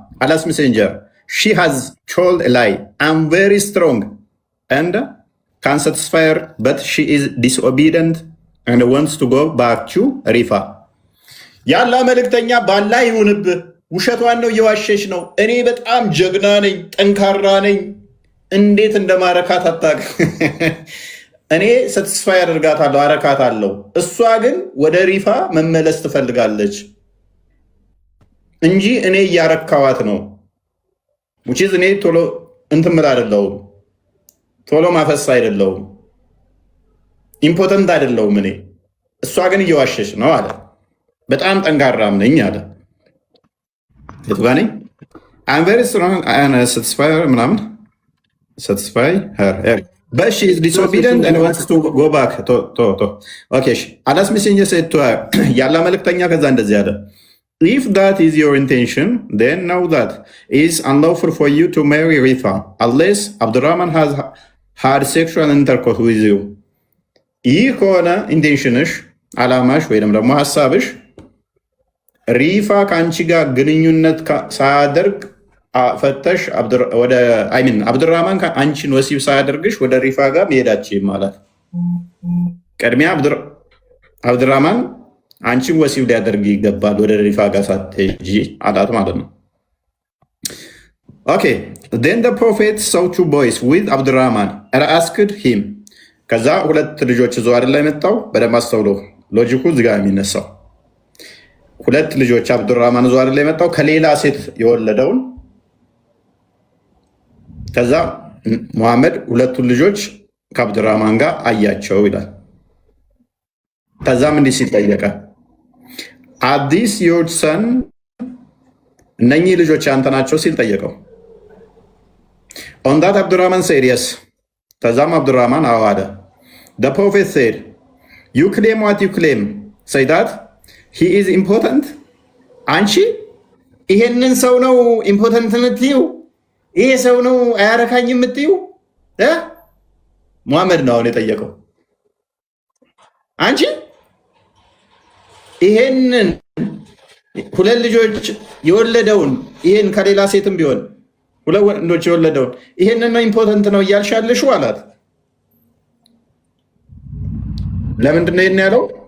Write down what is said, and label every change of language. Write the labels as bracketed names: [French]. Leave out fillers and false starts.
[English] Allah's messenger, she has told a lie. I'm very strong and can satisfy her, but she is disobedient and wants to go back to Rifa. [Amharic] ያላ መልእክተኛ ባላ ይሁንብህ ውሸቷን ነው እየዋሸች ነው። እኔ በጣም ጀግና ነኝ፣ ጠንካራ ነኝ፣ እንዴት እንደማረካት አታውቅም። እኔ ሳቲስፋይ አደርጋታለሁ፣ አረካታለሁ። እሷ ግን ወደ ሪፋ መመለስ ትፈልጋለች እንጂ እኔ እያረካዋት ነው። ውጪዝ እኔ ቶሎ እንትምል አይደለሁም፣ ቶሎ ማፈስ አይደለሁም፣ ኢምፖተንት አይደለሁም እኔ። እሷ ግን እየዋሸች ነው አለ። በጣም ጠንካራም ነኝ አለ። የቱ ጋር ነኝ? [English] I'm very strong and satisfy her [Amharic] ምናምን [English] satisfy her. But she is disobedient and wants to go back. Okay. Allah's messenger said to her, [Amharic] ያላ መልእክተኛ ከዛ እንደዚህ አለ. [English] If that is your intention, then know that it is unlawful for you to marry Rifa unless Abdurrahman has had sexual intercourse with you. [Amharic] ይህ ከሆነ ኢንቴንሽንሽ፣ አላማሽ ወይም ደግሞ ሀሳብሽ ሪፋ ከአንቺ ጋር ግንኙነት ሳያደርግ ፈተሽ አብዱራህማን አንቺን ወሲብ ሳያደርግሽ ወደ ሪፋ ጋር መሄዳችም ማለት ቀድሚያ አብዱራህማን አንቺን ወሲብ ሊያደርግ ይገባል ወደ ሪፋ ጋር ሳትሄጂ አላት ማለት ነው። ኦኬ [English] then the prophet saw two boys with Abdurrahman and asked him. [Amharic] ከዛ ሁለት ልጆች ይዞ አይደል የመጣው? በደንብ አስተውሎ ሎጂኩ እዚህ ጋር የሚነሳው ሁለት ልጆች አብዱራህማን ይዞ አይደል የመጣው ከሌላ ሴት የወለደውን። ከዛ ሙሐመድ ሁለቱን ልጆች ከአብዱራህማን ጋር አያቸው ይላል። ከዛም እንዲህ ሲል ጠየቀ፣ [English] are these your son? [Amharic] እነኚህ ልጆች አንተ ናቸው ሲል ጠየቀው። [English] on that Abdurrahman said yes. [Amharic] ከዛም አብዱራህማን አዎ አለ። [English] the prophet said, you claim what you claim, say that he is important. [Amharic] አንቺ ይሄንን ሰው ነው ኢምፖተንት የምትይው? ይሄ ሰው ነው አያረካኝ የምትይው? ሙሐመድ ነው አሁን የጠየቀው። አንቺ ይሄንን ሁለት ልጆች የወለደውን ይሄን ከሌላ ሴትም ቢሆን ሁለት ወንዶች የወለደውን ይሄንን ነው ኢምፖተንት ነው እያልሻለሽ አላት። ለምንድን ነው ይሄን ያለው?